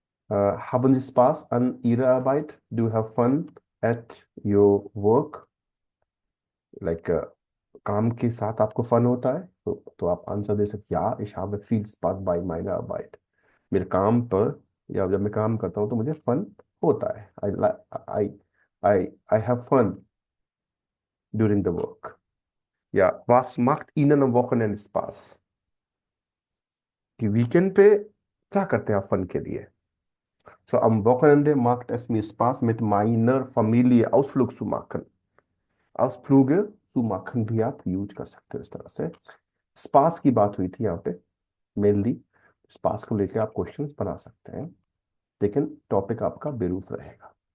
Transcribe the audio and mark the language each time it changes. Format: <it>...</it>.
<de>Haben Sie Spaß an Ihrer Arbeit?</de> <en>Do you have fun at your work?</en> <hi>Like काम के साथ आपको fun होता है, तो आप आंसर दे सकते या</hi> <de>ich habe viel Spaß bei meiner Arbeit,</de> <hi>मेरे काम पर या जब मैं काम करता हूँ तो मुझे फन होता है,</hi> <en>I I I have fun during the work।</en> <hi>या</hi> <de>was macht Ihnen am Wochenende Spaß,</de> <hi>कि वीकेंड पे क्या करते हैं आप फन के लिए।</hi> <de>So am Wochenende macht es mir Spaß mit meiner Familie Ausflug zu machen। Ausflüge zu machen</de> <hi>भी आप यूज कर सकते हो इस तरह से। स्पास की बात हुई थी यहाँ पे मेनली, स्पास को लेकर आप क्वेश्चंस बना सकते हैं, लेकिन टॉपिक आपका बेरूफ रहेगा।</hi>